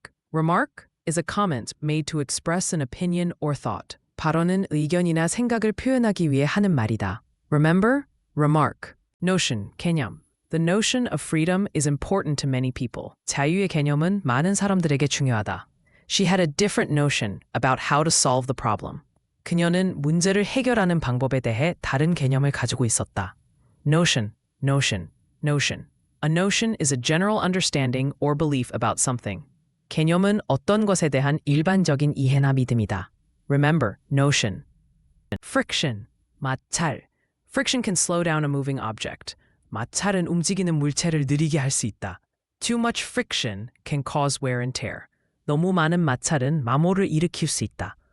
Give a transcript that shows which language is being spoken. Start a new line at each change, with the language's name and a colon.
English: Remark is a comment made to express an opinion or thought.
Korean: 발언은 의견이나 생각을 표현하기 위해 하는 말이다.
English: Remember? Remark. Notion, 개념. The notion of freedom is important to many people.
Korean: 자유의 개념은 많은 사람들에게 중요하다.
English: She had a different notion about how to solve the problem.
Korean: 그녀는 문제를 해결하는 방법에 대해 다른 개념을 가지고 있었다.
English: Notion. A notion is a general understanding or belief about something.
Korean: 개념은 어떤 것에 대한 일반적인 이해나 믿음이다.
English: Remember, notion. Friction, 마찰. Friction can slow down a moving object.
Korean: 마찰은 움직이는 물체를 느리게 할 수 있다.
English: Too much friction can cause wear and tear.
Korean: 너무 많은 마찰은 마모를 일으킬 수 있다.